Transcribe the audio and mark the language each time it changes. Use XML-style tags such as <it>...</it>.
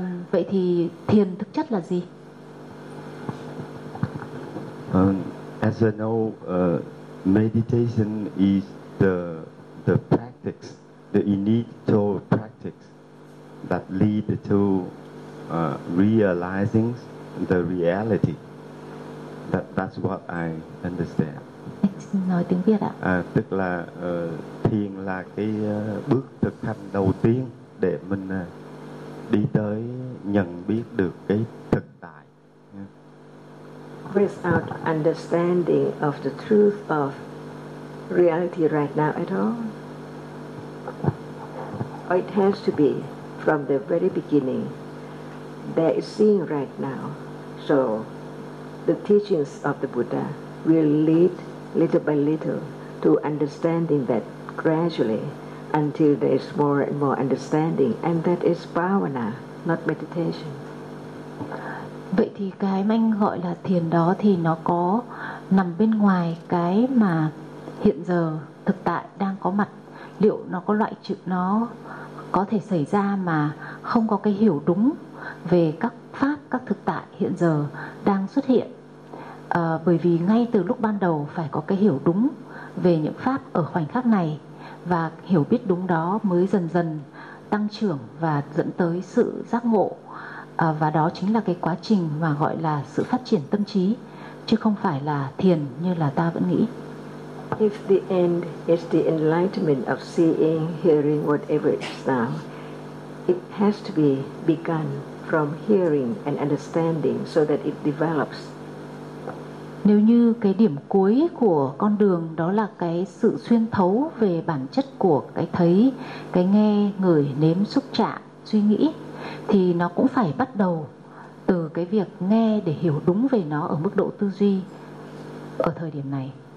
<vi>Vậy thì thiền thực chất là gì?</vi> <en>As I know, meditation is the practice, the initial practice that lead to realizing the reality. That's what I understand.</en> <vi>Nói tiếng Việt ạ. Tức là thiền là cái bước thực hành đầu tiên để mình đi tới nhận biết được cái thực tại.</vi> <en>Without understanding of the truth of reality right now at all, it has to be from the very beginning. There is seeing right now, so the teachings of the Buddha will lead little by little to understanding that gradually until there is more and more understanding, and that is bhavana, not meditation.</en> <vi>Vậy thì cái mà anh gọi là thiền đó thì nó có nằm bên ngoài cái mà hiện giờ thực tại đang có mặt, liệu nó có loại trừ, nó có thể xảy ra mà không có cái hiểu đúng về các pháp, các thực tại hiện giờ đang xuất hiện. Bởi vì ngay từ lúc ban đầu phải có cái hiểu đúng về những pháp ở khoảnh khắc này, và hiểu biết đúng đó mới dần dần tăng trưởng và dẫn tới sự giác ngộ. Và đó chính là cái quá trình mà gọi là sự phát triển tâm trí, chứ không phải là thiền như là ta vẫn nghĩ.</vi> <en>If the end is the enlightenment of seeing, hearing, whatever it is now, it has to be begun from hearing and understanding so that it develops.</en> <vi>Nếu như cái điểm cuối của con đường đó là cái sự xuyên thấu về bản chất của cái thấy, cái nghe, ngửi, nếm, xúc chạm, suy nghĩ, thì nó cũng phải bắt đầu từ cái việc nghe để hiểu đúng về nó ở mức độ tư duy ở thời điểm này.</vi>